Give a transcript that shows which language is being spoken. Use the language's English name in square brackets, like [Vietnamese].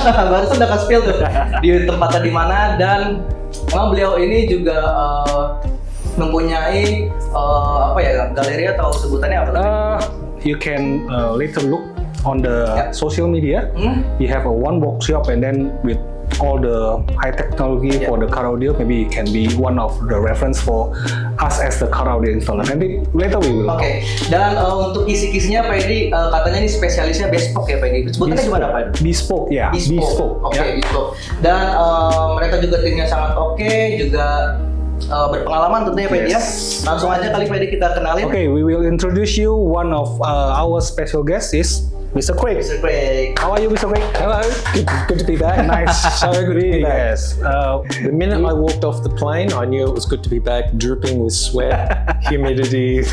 [Indonesian] Barusan udah kasih spill tuh di tempatnya di mana, dan memang beliau ini juga mempunyai apa ya, galeri atau sebutannya apa? [English] You can later look on the social media. You have a one workshop, and then with all the high technology for the car audio, maybe it can be one of the reference for us as the car audio installer. [Indonesian] Nanti [English] later we will. Oke. [Indonesian] Dan untuk kisi-kisinya Pak Edi, katanya ini spesialisnya Bespoke ya, Pak Edi. Sebutannya gimana, Pak Edi? Bespoke, ya. Bespoke. Oke, Bespoke. Dan mereka juga timnya sangat oke, juga berpengalaman tentunya, Pak Edi ya. Langsung aja kali Pak Edi kita kenalin. [English] Okay, we will introduce you one of our special guests is Mr. Craig. Mr. Craig. How are you, Mr. Craig? Hello. Good to be back. Nice. So good to be back. Yes. The minute I walked off the plane, I knew it was good to be back, dripping with sweat, humidity.